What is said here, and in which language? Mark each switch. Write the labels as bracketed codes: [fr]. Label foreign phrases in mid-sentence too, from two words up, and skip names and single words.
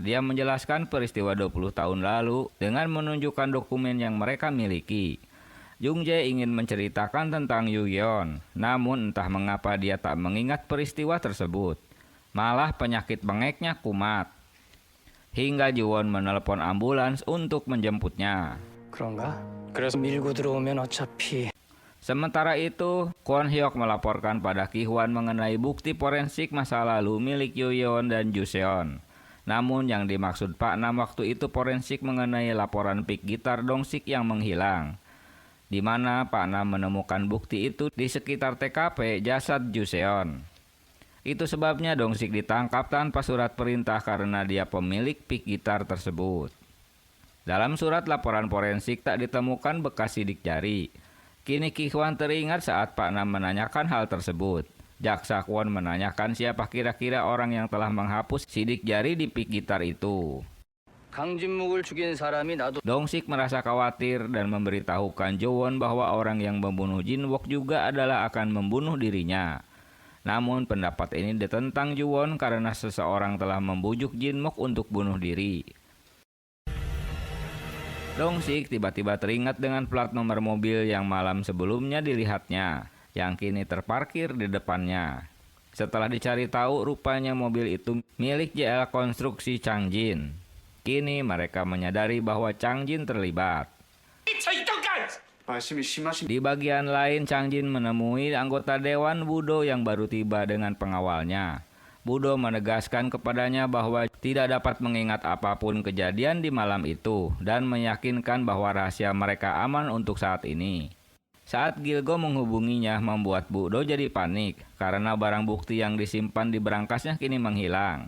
[id] Dia menjelaskan peristiwa 20 tahun lalu dengan menunjukkan dokumen yang mereka miliki. Jung Jae ingin menceritakan tentang Yoyeon, namun entah mengapa dia tak mengingat peristiwa tersebut. Malah penyakit bengeknya kumat. Hingga Jowon menelepon ambulans untuk menjemputnya. [ko] 그런가? 그래서 밀고 들어오면 어차피 [id] Sementara itu, Kwon Hyuk melaporkan pada Ki-hwan mengenai bukti forensik masa lalu milik Yoyeon dan Juseon. Namun yang dimaksud Pak Nam waktu itu forensik mengenai laporan pick gitar Dong-sik yang menghilang, di mana Pak Nam menemukan bukti itu di sekitar TKP jasad Juseon. Itu sebabnya Dong-sik ditangkap tanpa surat perintah karena dia pemilik pick gitar tersebut. Dalam surat laporan forensik tak ditemukan bekas sidik jari. Kini Ki-hwan teringat saat Pak Nam menanyakan hal tersebut. Jaksa Kwon menanyakan siapa kira-kira orang yang telah menghapus sidik jari di pick gitar itu. [ko] 강진묵을 죽인 사람이 나도 [id] Dong-sik merasa khawatir dan memberitahukan Jowon bahwa orang yang membunuh Jin-wook juga adalah akan membunuh dirinya. Namun pendapat ini ditentang Jowon karena seseorang telah membujuk Jin-wook untuk bunuh diri. Dong-sik tiba-tiba teringat dengan plat nomor mobil yang malam sebelumnya dilihatnya, yang kini terparkir di depannya. Setelah dicari tahu, rupanya mobil itu milik JL Konstruksi Chang Jin. Kini mereka menyadari bahwa Chang Jin terlibat. [ko] 말씀이 심하신 [id] Di bagian lain, Chang Jin menemui anggota Dewan Budo yang baru tiba dengan pengawalnya. Budo menegaskan kepadanya bahwa tidak dapat mengingat apapun kejadian di malam itu dan meyakinkan bahwa rahasia mereka aman untuk saat ini. Saat Gilgo menghubunginya membuat Budo jadi panik karena barang bukti yang disimpan di berangkasnya kini menghilang.